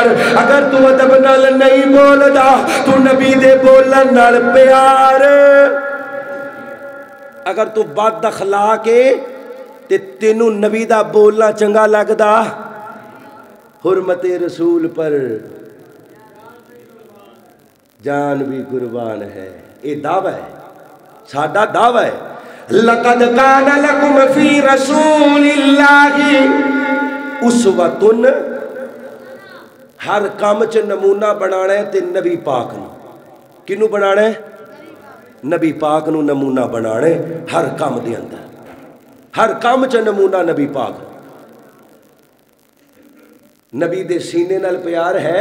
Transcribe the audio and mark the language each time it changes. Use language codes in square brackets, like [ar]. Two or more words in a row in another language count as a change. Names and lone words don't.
[pa] اگر تو ادب نال نہیں بولدا تو نبی دے بولن نال پیار، اگر تو بد اخلاق ہے تے تینوں نبی دا بولنا چنگا لگدا، [ur] حرمت رسول پر جان بھی قربان ہے۔ یہ دعویٰ ہے، [pa] ساڈا دعویٰ ہے۔ [ar] لَقَدْ كَانَ لَكُمْ فِي رَسُولِ اللَّهِ اُسْوَةٌ، [pa] ہر کام چ نمونہ بنانا ہے تے نبی پاک نو، کنو بنانا ہے؟ نبی پاک نو نمونہ بنانا ہے ہر کام دے اندر، ہر کام چ نمونہ نبی پاک۔ نبی دے سینے نال پیار ہے۔